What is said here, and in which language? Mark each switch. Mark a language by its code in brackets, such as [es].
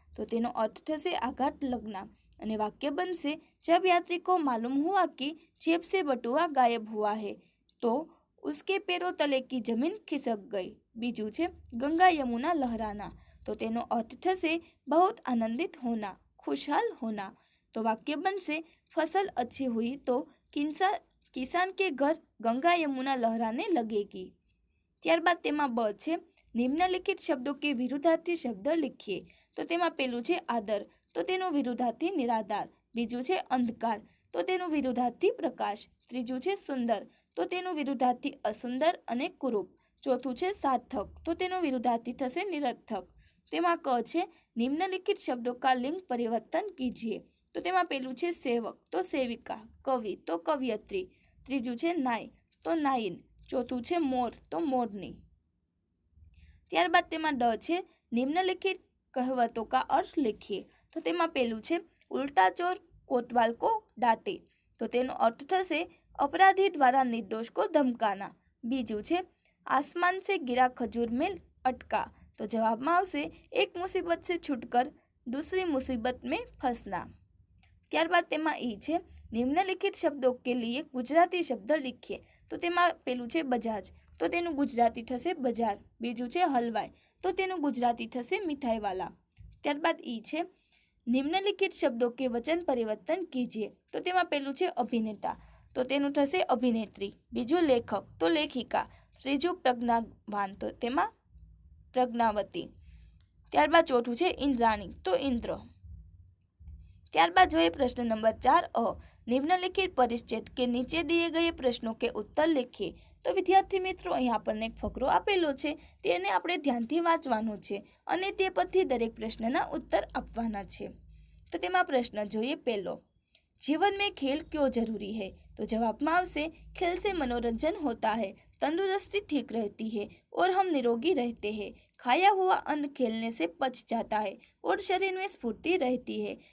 [hi] तो [gu] તેનો [hi] अर्थ [gu] થશે [hi] आघात लगना અને वाक्य बनશે जब यात्री को मालूम हुआ कि जेब से बटुआ गायब हुआ है तो उसके पैरों तले की जमीन खिसक गई। बीजू છે गंगा यमुना लहराना। तो [gu] તેનો [hi] अर्थ [gu] થશે [hi] बहुत आनंदित होना, खुशहाल होना। तो वाक्य बनશે फसल अच्छी हुई तो किसान के घर गंगा यमुना लहराने लगेगी। [gu] ત્યારબાદ તેમાં બ છે નિમ્નલિખિત શબ્દો કે વિરુદ્ધાર્થી શબ્દ [hi] लिखिए। [gu] તો તેમાં પહેલું છે આદર, તો તેનો વિરુદ્ધાર્થી નિરાધાર। બીજું છે અંધકાર, તો તેનો વિરુદ્ધાર્થી પ્રકાશ। ત્રીજું છે સુંદર, તો તેનો વિરુદ્ધાર્થી અસુંદર અને કુરૂપ। ચોથું છે સાર્થક, તો તેનો વિરુદ્ધાર્થી થશે નિરર્થક। તેમાં ક છે નિમ્નલિખિત શબ્દો [hi] का लिंग परिवर्तन कीजिए। [gu] तो તેમાં પહેલું છે સેવક, તો સેવિકા। કવિ, તો કવિયત્રી। ત્રીજું છે નાય, તો નાયિન। ચોથું છે મોર, તો મોરની। ત્યારબાદ તેમાં ડ છે નિમ્નલિખિત કહેવતों [hi] का अर्थ लिखिए। [gu] तो તેમાં પહેલું છે ઉલ્ટા ચોર કોતવાલ [hi] को डांटे। तो તેનો अर्थ થશે अपराधी द्वारा निर्दोष को धमकाना। [gu] બીજું છે [hi] आसमान से गिरा खजूर में अटका। तो [gu] जवाबમાં આવશે [hi] एक मुसीबत से छूटकर दूसरी मुसीबत में फंसना। [gu] ત્યારબાદ તેમાં ઈ છે નિમ્નલિખિત શબ્દો કે लिए ગુજરાતી શબ્દ [hi] लिखिए। [gu] તો તેમાં પેલું છે બજાજ, તો તેનું ગુજરાતી થશે બજાર। બીજું છે હલવાઈ, તો તેનું ગુજરાતી થશે મીઠાઈવાલા। ત્યારબાદ ઈ છે નિમ્નલિખિત શબ્દો કે વચન પરિવર્તન [hi] कीजिए। [gu] તો તેમાં પેલું છે અભિનેતા, તો તેનું થશે અભિનેત્રી। બીજું લેખક, તો લેખિકા। ત્રીજું પ્રજ્ઞાવાન, તો તેમાં પ્રજ્ઞાવતી। ત્યારબાદ ચોથું છે ઇન્દ્રાણી, તો ઇન્દ્ર। ત્યારબાદ જોઈએ પ્રશ્ન નંબર 4 નિમ્નલિખિત પરિચ્છેદ [hi] के नीचे दिए गए प्रश्नों के उत्तर लिखिए। तो विद्यार्थी मित्रों [gu] અહીં આપણને એક ફકરો આપેલો છે, તેને આપણે ધ્યાનથી વાંચવાનો છે અને તે પરથી દરેક પ્રશ્નના [hi] उत्तर [gu] આપવાના છે। તો તેમાં પ્રશ્ન જોઈએ પહેલો, [hi] जीवन में खेल क्यों जरूरी है? तो जवाब में आवशे खेल से मनोरंजन होता है, तंदुरुस्ती ठीक रहती है और हम निरोगी रहते हैं। खाया हुआ अन्न खेलने से पच जाता है और शरीर में स्फूर्ति रहती है।